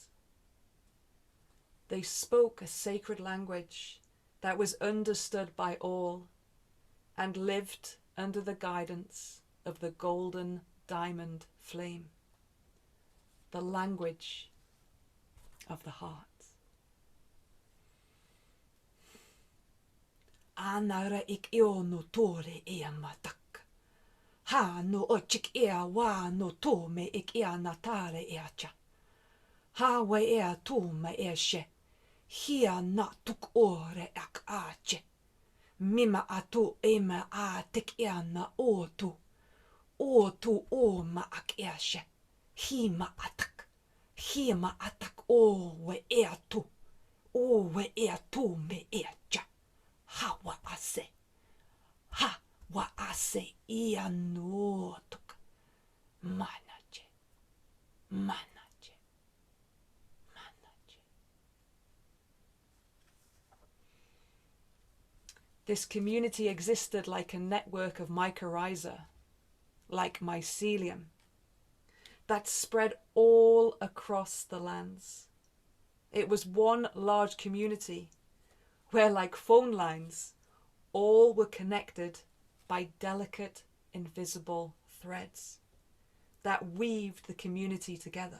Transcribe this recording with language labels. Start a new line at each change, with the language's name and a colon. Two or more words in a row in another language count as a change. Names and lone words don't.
English: They spoke a sacred language that was understood by all and lived under the guidance of the golden diamond flame, the language of the heart. Anara ik eo no tore ea matak. Ha no ochik ea wa no tome ik ea natare ea cha. Ha wa ea tome ea she. Hia na tuk ore ak ache. Mima atu ema a tik ea na o tu. O tu o ma ak ea she. Hi ma atak. Hi ma atak o we ea tu. O we ea tu me ea cha. Ha wa ase. Ha wa ase ia no tuk. Manache. Manache. Manache. This community existed like a network of mycorrhiza, like mycelium, that spread all across the lands. It was one large community where, like phone lines, all were connected by delicate, invisible threads that weaved the community together.